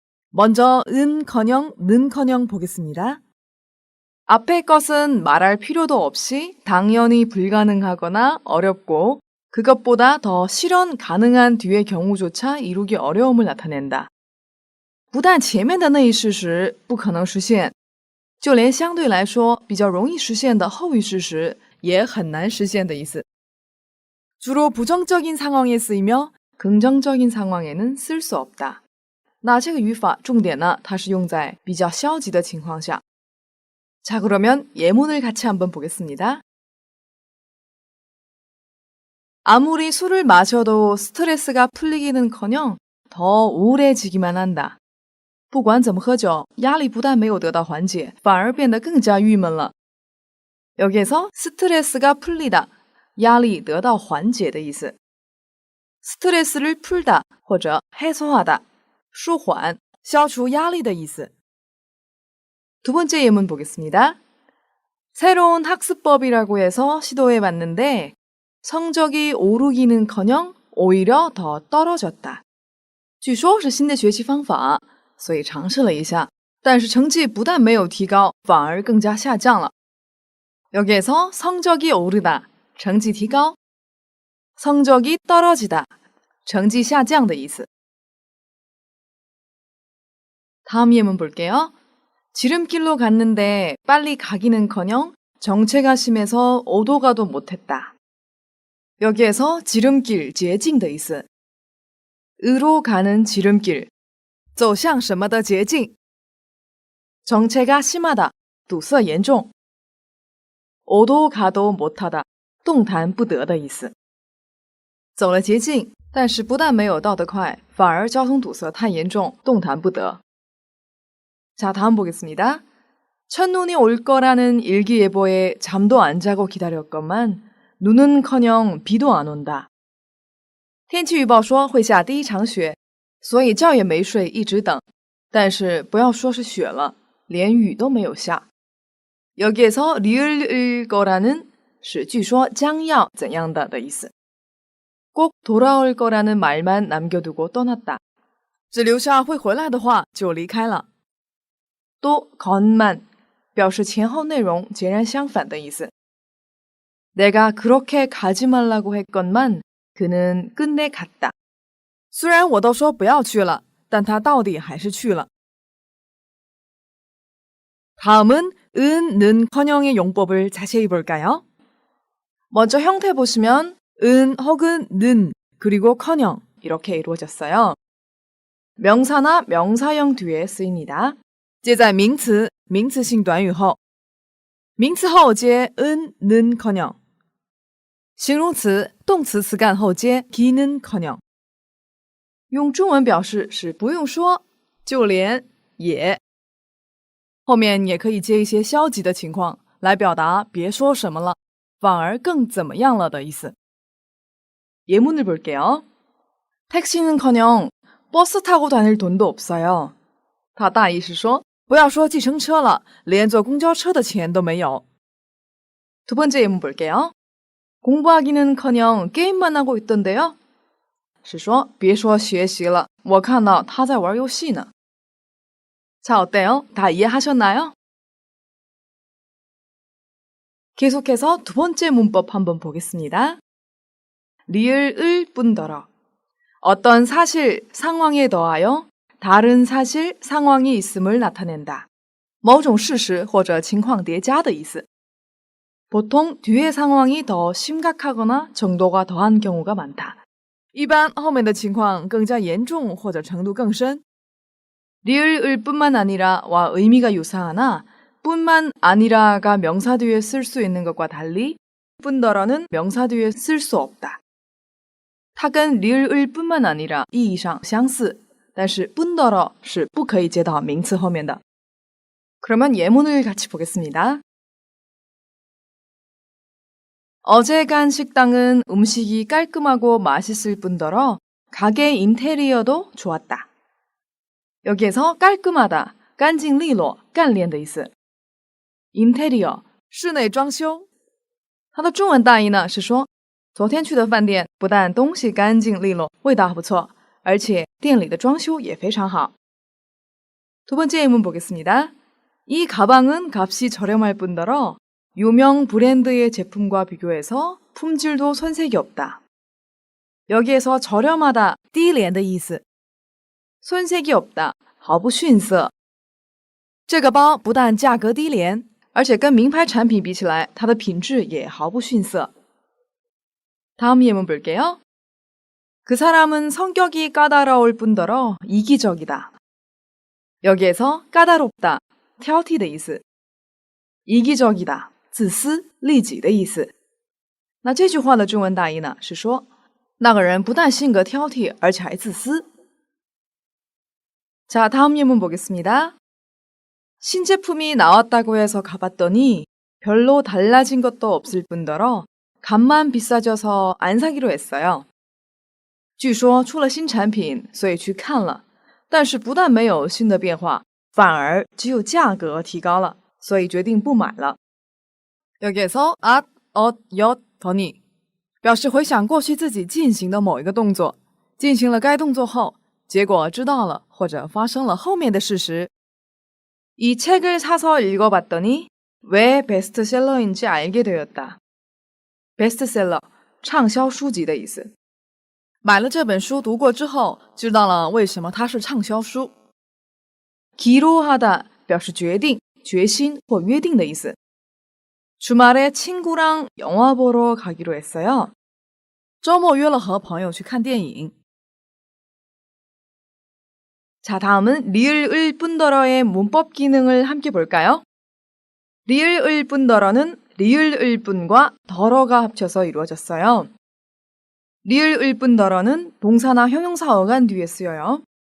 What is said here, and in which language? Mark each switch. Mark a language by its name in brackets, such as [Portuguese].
[Korean] 먼저 은커녕, 는커녕 보겠습니다. 앞의 것은 말할 필요도 없이 당연히 불가능하거나 어렵고 그것보다 더 실현 가능한 뒤의 경우조차 이루기 어려움을 나타낸다. [Chinese] 不但前面的那一事实不可能实现，就连相对来说比较容易实现的后一事实也很难实现的意思. [Korean] 주로 부정적인 상황에 쓰이며 긍정적인 상황에는 쓸 수 없다. [Chinese] 那这个语法重点呢，它是用在比较消极的情况下. [Korean] 자, 그러면 예문을 같이 한번 보겠습니다. 아무리 술을 마셔도 스트레스가 풀리기는커녕 더 우울해지기만 한다. [Chinese] 不管怎么喝酒，压力不但没有得到缓解，反而变得更加郁闷了. [Korean] 여기에서 스트레스가 풀리다, [Chinese] 压力得到缓解的意思. [Korean] 스트레스를 풀다 [Chinese] 或者 [Korean] 해소하다, [Chinese] 舒缓, 消除压力的意思. [Korean] 두 번째 예문 보겠습니다. 새로운 학습법이라고 해서 시도해봤는데 성적이 오르기는커녕 오히려 더 떨어졌다. [Chinese] 据说是新的学习方法，所以尝试了一下，但是成绩不但没有提高，反而更加下降了. [Korean] 여기에서 성적이 오르다, [Chinese] 成绩提高, [Korean] 성적이 떨어지다, [Chinese] 成绩下降的意思. [Korean] 다음 예문 볼게요. 지름길로 갔는데 빨리 가기는커녕 정체가 심해서 오도 가도 못했다. 여기에서 지름길, [Chinese] 捷径的意思. [Korean] 으로 가는 지름길, [Chinese] 走向什么的捷径. [Korean] 정체가 심하다, [Chinese] 堵塞严重. [Korean] 오도 가도 못하다, [Chinese] 动弹不得的意思. 走了捷径，但是不但没有到得快，反而交通堵塞太严重，动弹不得. [Korean] 자, 다음 보겠습니다. 첫눈이 올 거라는 일기예보에 잠도 안 자고 기다렸건만 눈은커녕 비도 안 온다. [Chinese] 天气预报说会下第一场雪，所以觉也没睡，一直等。但是不要说是雪了，连雨都没有下。 [Korean] 여기에서 리을일 거라는 [Chinese] 是据说将要怎样的意思。 [Korean] 꼭 돌아올 거라는 말만 남겨두고 떠났다. [Chinese] 只留下会回来的话就离开了。 [Korean] 또 건만 [Chinese] 表示前后内容截然相反的意思。 [Korean] 내가 그렇게 가지 말라고 했건만 그는 끝내 갔다. [Chinese] 虽然我都说不要去了，但他到底还是去了。 [Korean] 다음은 은, 는커녕의 용법을 자세히 볼까요? 먼저 형태 보시면 은 혹은 는 그리고 커녕 이렇게 이루어졌어요. 명사나 명사형 뒤에 쓰입니다. [Chinese] 接在名词名词性短语后，名词后接 은, 는커녕, 形容词动词词干后接 기는커녕. 用中文表示是不用说，就连也。后面也可以接一些消极的情况来表达别说什么了。反而更怎么样了的意思。 [Korean] 예문을 볼게요. 택시는커녕 버스 타고 다닐 돈도 없어요. [Chinese] 他大意是说不要说计程车了，连坐公交车的钱都没有。 [Korean] 두 번째 예문 볼게요. 공부하기는커녕 게임만 하고 있던데요. [Chinese] 是说别说学习了，我看到他在玩游戏呢。 [Korean] 자, 어때요? 다 이해하셨나요? 계속해서 두 번째 문법 한번 보겠습니다. 리을을 뿐더러 어떤 사실, 상황에 더하여 다른 사실, 상황이 있음을 나타낸다. [Chinese] 某种事实或者情况叠加的意思。 [Korean] 보통 뒤의 상황이 더 심각하거나 정도가 더한 경우가 많다. [Chinese] 一般后面的情况更加严重或者程度更深。 [Korean] 리을을 뿐만 아니라와 의미가 유사하나 뿐만 아니라가 명사 뒤에 쓸 수 있는 것과 달리 뿐더러는 명사 뒤에 쓸 수 없다. [Chinese] 它跟리을을 뿐만 아니라意义上相似，但是뿐더러是不可以接到名词后面的。 [Korean] 그러면 예문을 같이 보겠습니다. 어제 간 식당은 음식이 깔끔하고 맛있을 뿐더러 가게 인테리어도 좋았다. 여기에서 깔끔하다, [Chinese] 干净利落, 干练的意思。 interior 室内装修，它的中文大意呢是说，昨天去的饭店不但东西干净利落，味道还不错，而且店里的装修也非常好。 [Korean] 두 번째 예문 보겠습니다. 이 가방은 값이 저렴할 뿐더러 유명 브랜드의 제품과 비교해서 품질도 손색이 없다. 여기에서 저렴하다, [Chinese] 低廉的意思。 [Korean] 손색이 없다, [Chinese] 毫不逊色。这个包不但价格低廉，而且跟名牌产品比起来，它的品质也毫不逊色。 [Korean] 다음 예문 볼게요. 그 사람은 성격이 까다로울 뿐더러 이기적이다. 여기에서 까다롭다, [Chinese] 挑剔的意思。 [Korean] 이기적이다, [Chinese] 自私利己的意思。那这句话的中文大意呢是说，那个人不但性格挑剔，而且还自私。 [Korean] 자, 다음 예문 보겠습니다. 신제품이 나왔다고 해서 가봤더니 별로 달라진 것도 없을 뿐더러 값만 비싸져서 안 사기로 했어요. [Chinese] 据说出了新产品，所以去看了，但是不但没有新的变化，反而只有价格提高了，所以决定不买了。 [Korean] 여기에서 [Chinese] at, 엇, 더니表示回想过去自己进行的某一个动作，进行了该动作后，结果知道了或者发生了后面的事实。 [Korean] 이 책을 사서 읽어봤더니 왜 베스트셀러인지 알게 되었다. [Chinese] 베스트셀러, 畅销书籍的意思。买了这本书读过之后，知道了为什么它是畅销书。 기로하다 表示决定、决心或约定的意思。 [Korean] 주말에 친구랑 영화 보러 가기로 했어요. [Chinese] 周末约了和朋友去看电影。 [Korean] 자, 다음은 리을을 뿐더러의 문법 기능을 함께 볼까요? 리을을 뿐더러는 리을을 뿐과 더러가 합쳐서 이루어졌어요. 리을을 뿐더러는 동사나 형용사 어간 뒤에 쓰여요.